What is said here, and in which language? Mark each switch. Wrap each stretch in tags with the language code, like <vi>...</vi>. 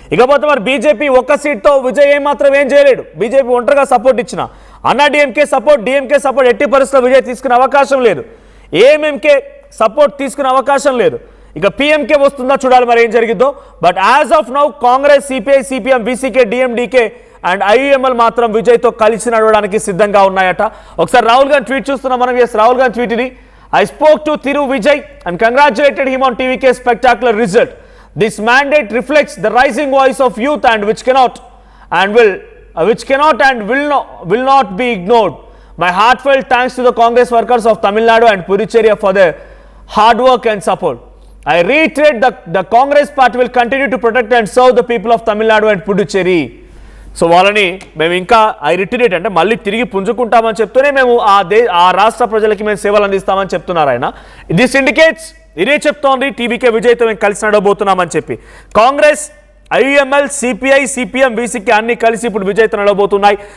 <te>ఇకపోతే మరి బీజేపీ ఒక్క సీట్తో విజయ్ ఏం చేయలేడు. బీజేపీ ఒంటరిగా సపోర్ట్ ఇచ్చిన అన్నా డిఎంకే సపోర్ట్, డిఎంకే సపోర్ట్ ఎట్టి పరిస్థితుల్లో విజయ్ తీసుకునే అవకాశం లేదు. ఏఎంఎంకే సపోర్ట్ తీసుకునే అవకాశం లేదు. ఇక పిఎంకే వస్తుందా చూడాలి మరి ఏం జరిగిద్దో.</te> <en>but as of now</en> <te>Congress, CPI, CPM, VCK, DMDK and IUML మాత్రం విజయ్తో కలిసి నడవడానికి సిద్ధంగా ఉన్నాయట. ఒకసారి రాహుల్ గాంధీ ట్వీట్ చూస్తున్నాం మనం. ఎస్, రాహుల్ గాంధీ ట్వీట్ ఇది.</te> <en>I spoke to Thiru Vijay and congratulated him on TVK's spectacular result. This mandate reflects the rising voice of youth and which cannot and will not be ignored. My heartfelt thanks to the Congress workers of Tamil Nadu and Puducherry for their hard work and support. I reiterate that the Congress party will continue to protect and serve the people of Tamil Nadu and Puducherry.</en> <te>So వాళ్ళని మేము ఇంకా రిటరేట్ అంటే మళ్ళీ తిరిగి పుంజుకుంటామని చెప్తూనే మేము ఆ రాష్ట్ర ప్రజలకి మేము సేవలు అందిస్తామని చెప్తున్నారు ఆయన.</te> <en>this indicates</en> <te>ఇదే చెప్తోంది టీవీకే విజయ్తో మేము కలిసి నడవబోతున్నామని చెప్పి. Congress, IUML, CPI, CPM, VCK అన్ని కలిసి ఇప్పుడు విజయ్తో నడవబోతున్నాయి.</te>